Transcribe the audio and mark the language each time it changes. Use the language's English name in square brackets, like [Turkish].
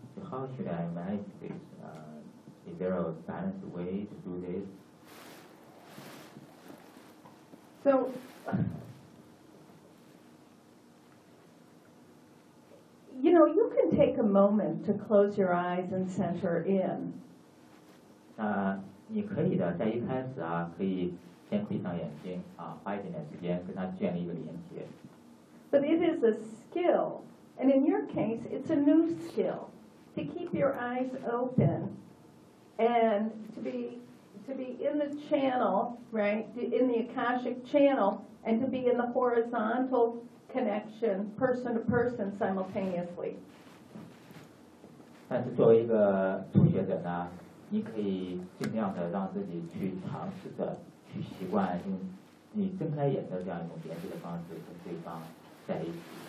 [English] So how should I manage this? Is there a balanced way to do this? So. You know, you can take a moment to close your eyes and center in. [Chinese] 你可以的，在一开始啊，可以先闭上眼睛啊，花一点点时间跟它建立一个连接。 [English] But it is a skill, and in your case, it's a new skill to keep your eyes open and to be in the channel, right, in the Akashic channel, and to be in the horizontal. Connection, person to person, simultaneously. [Chinese] 但是作为一个初学者呢，你可以尽量的让自己去尝试着去习惯用你睁开眼的这样一种连接的方式跟对方在一起。